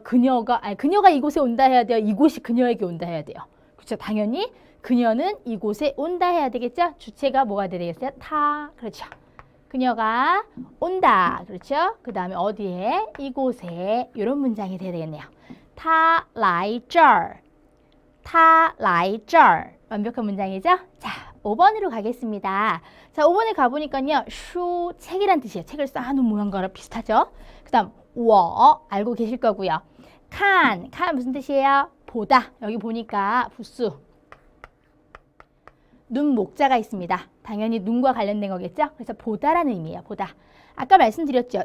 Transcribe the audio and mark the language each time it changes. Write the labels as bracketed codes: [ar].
[ko] 그녀가 이곳에 온다 해야 돼요. 이곳이 그녀에게 온다 해야 돼요. 그렇죠? 당연히 그녀는 이곳에 온다 해야 되겠죠? 주체가 뭐가 돼야 되겠어요? 타, 그렇죠? 그녀가 온다, 그렇죠? 그 다음에 어디에? 이곳에. 이런 문장이 돼야 되겠네요. [zh] 他来这儿他来这儿 [ko] 완벽한 문장이죠? 자, 5번으로 가겠습니다. 자, 5번에 가보니까요. 슈, 책이란 뜻이에요. 책을 쌓아놓은 모양과랑 비슷하죠? 그 다음, 워, 알고 계실 거고요. 칸 무슨 뜻이에요? 보다. 여기 보니까 부수. 눈 목자가 있습니다. 당연히 눈과 관련된 거겠죠? 그래서 보다라는 의미예요. 보다. 아까 말씀드렸죠.